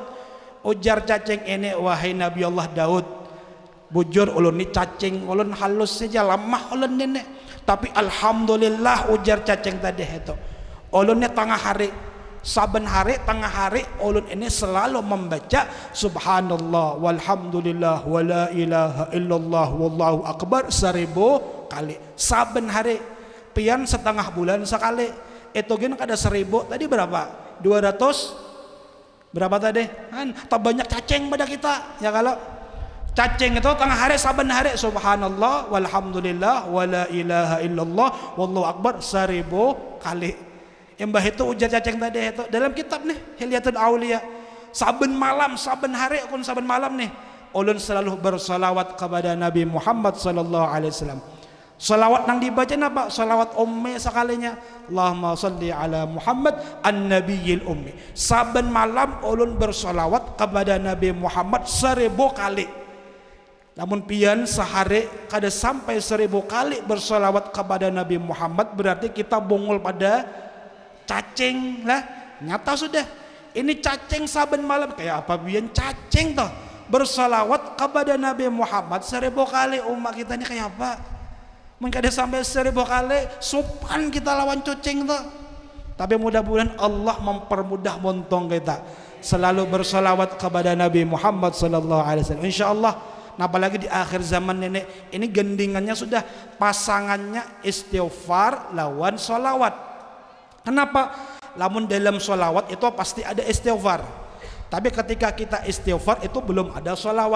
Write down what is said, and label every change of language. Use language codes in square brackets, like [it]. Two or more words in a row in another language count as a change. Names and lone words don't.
[bjn] Ujar cacing ini, wahai Nabi Allah Daud, bujur ulun ni cacing ulun halus saja, lemah ulun nenek. Tapi alhamdulillah, ujar cacing tadi itu, ulun ni tengah hari, saben hari tengah hari ulun ini selalu membaca [ar] سبحان الله والحمد لله ولا إله إلا الله والله أكبر [bjn] 1000 kali saben hari. Pian setengah bulan sekali. Itu gini kada 1000 tadi berapa? [id] 200 berapa tadi? Kan tak banyak cacing pada kita ya. Kalau cacing itu tengah hari saben hari [ar] سبحان الله والحمد لله ولا إله إلا الله والله أكبر [id] 1000 kali. [bjn] Mbah itu ujar cacing tadi itu dalam kitab nih Hilyatul Auliya. Saben malam, saben hari kun saben malam nih ulun selalu bersalawat kepada Nabi Muhammad [ar] صلى الله عليه وسلم. [bjn] Salawat nang dibaca apa? Salawat ummi sekalinya. [ar] اللهم صل على محمد النبي الأمي. [bjn] Saben malam ulun bersalawat kepada Nabi Muhammad 1000 kali. Namun pian sehari kada sampai 1000 kali bersalawat kepada Nabi Muhammad, berarti kita bongol pada cacing lah. [id] Nyata sudah. [bjn] Ini cacing saben malam kayak apa pian cacing toh bersalawat kepada Nabi Muhammad 1000 kali. [id] Umat kita ini kayak apa? [bjn] Mungkin ada sampai 1000 kali sopan kita lawan cacing tuh. Tapi mudah-mudahan Allah mempermudah montong kita selalu bersalawat kepada Nabi Muhammad [ar] صلى الله عليه وسلم. [id] Insyaallah. [bjn] Nah, apalagi di akhir zaman ini gendingannya sudah pasangannya istighfar lawan solawat. [id] Kenapa? [bjn] Lamun dalam solawat itu pasti ada istighfar. Tapi ketika kita istighfar itu belum ada solawat.